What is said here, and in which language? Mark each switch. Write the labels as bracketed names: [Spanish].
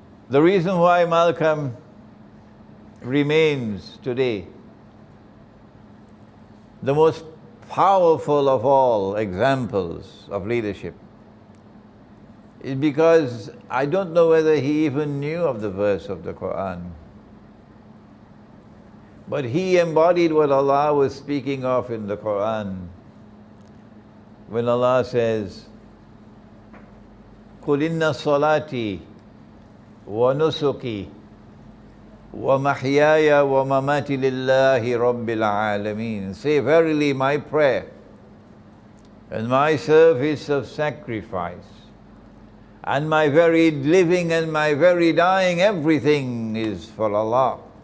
[English] The reason why Malcolm remains today the most powerful of all examples of leadership is because I don't know whether he even knew of the verse of the Quran. But he embodied what Allah was speaking of in the Quran. When Allah says, [Arabic] قُلْ إِنَّ صَلَاتِي وَنُسُكِي وَمَحْيَايَ وَمَمَاتِي لِلَّهِ رَبِّ الْعَالَمِينَ. [English] Say, verily my prayer and my service of sacrifice and my very living and my very dying, everything is for Allah.